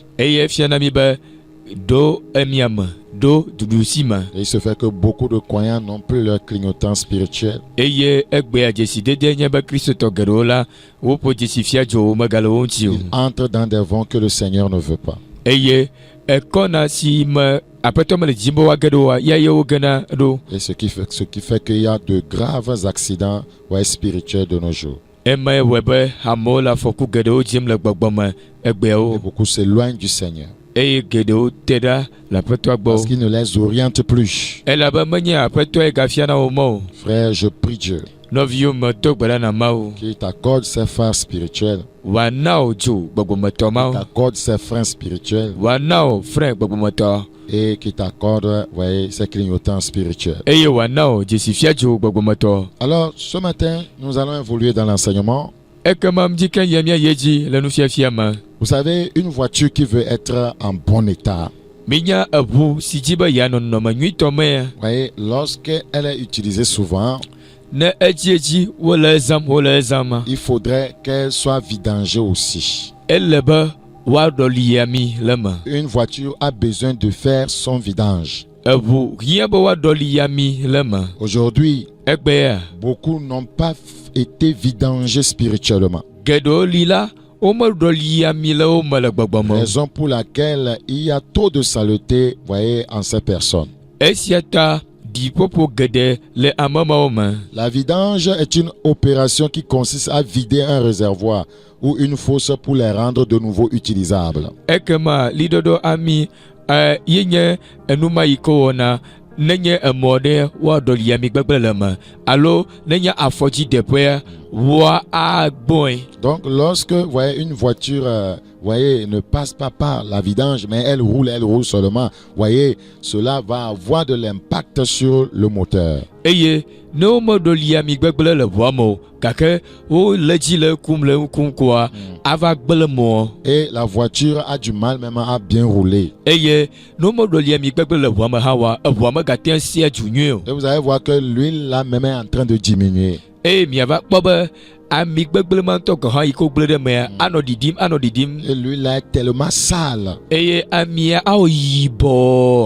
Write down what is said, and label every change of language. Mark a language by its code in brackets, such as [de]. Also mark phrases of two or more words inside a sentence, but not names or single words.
[fr] Et il se fait que beaucoup de croyants n'ont plus leur clignotant spirituel. Ils entrent dans des vents que le Seigneur ne veut pas. [ee] ekɔna si me aƒetɔ mele dzim be woage ɖo oa, ya yewo gena ɖo. [fr] Et ce qui fait qu'il y a de graves accidents spirituels de nos jours. [ee] Eme wɔ be amewo le afɔku geɖewo dzim le gbɔgbɔme [fr] Et [ee] egbeawo [fr] beaucoup s'éloignent du Seigneur. [ee] eye geɖewo te ɖa le aƒetɔa gbɔ. [fr] Parce qu'il ne les oriente plus. [ee] Elabe menye aƒetɔe gafiana wo mɔ o. [fr] Frère, je prie Dieu [ee] Nɔviwo me do gbe ɖa na Mawu [fr] qu'il t'accorde ses phares spirituels, [ee] wòana wo dzo gbɔgbɔmetɔ mawo, [fr] t'accorde ses freins spirituels [ee] wòana wo frɛ gbɔgbɔmetɔ [fr] et qu'il t'accorde ses clignotants spirituels. [ee] eye wòana wo dzesifia dzo gbɔgbɔmetɔ. [fr] Alors, ce matin, nous allons évoluer dans l'enseignement. [ee] Ekema mdi ke yemia ye dzi le nufiafia me. [fr] Vous savez, une voiture qui veut être en bon état, [ee] Minya eʋu si dzi be yeanɔ nɔnɔme nyuitɔ mea, [fr] vous voyez, lorsqu'elle est utilisée souvent, [ee] ne edzi wole ezãma, [fr] il faudrait qu'elle soit vidangée aussi. [ee] ele be woaɖɔli ami le me. [fr] Une voiture a besoin de faire son vidange. [ee] Eʋu hiã be woaɖɔli ami le me. [fr] Aujourd'hui, [ee] Egbea [fr] beaucoup n'ont pas été vidangés spirituellement. [ee] geɖewo li la womeɖɔli ami le wo me le gbɔgbɔme o. [fr] Raison pour laquelle il y a trop de saleté, vous voyez, en ces personnes. [ee] Esia ta ɖiƒoƒo geɖe le ame mawo me. [fr] La vidange est une opération qui consiste à vider un réservoir ou une fosse pour les rendre de nouveau utilisables. [ee] Ekema liɖɔɖɔ ami ye nye enuma yi ke wɔna nenye emɔ ɖe woaɖɔli ami gbegblẽ le me alo nenye afɔdzideƒea woagbɔe. [fr] Donc, lorsque vous voyez une voiture, vous voyez, ne passe pas par la vidange, mais elle roule seulement, vous voyez, cela va avoir de l'impact sur le moteur. [ee] Eye ne womeɖɔli ami gbegblẽ le ʋua me o gake wole dzi le kum koa ava gblẽ mɔ. [fr] Et la voiture a du mal même à bien rouler. [ee] Eye ne womeɖɔli ami gbegblẽ le ʋua me hã wa eʋua megate ŋu sia dzu nyuie o. [fr] Et vous allez voir que l'huile là même est en train de diminuer. [ee] Eye miava kpɔ be ami gbegblẽ ma ŋutɔ gɔ hã yi ke wogblẽ ɖe mea anɔ ɖiɖim. [fr] Et l'huile là est tellement sale. [ee] Eye amia awɔ yibɔ.